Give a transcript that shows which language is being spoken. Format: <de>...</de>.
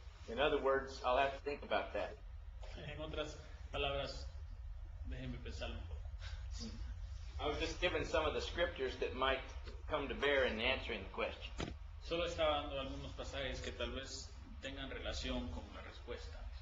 <en>In other words, I'll have to think about that.</en> <es>En otras palabras, déjenme pensarlo un poco.</es> <en>I was just given some of the scriptures that might come to bear in answering the question.</en> <es>Solo estaba dando algunos pasajes que tal vez tengan relación con la respuesta.</es>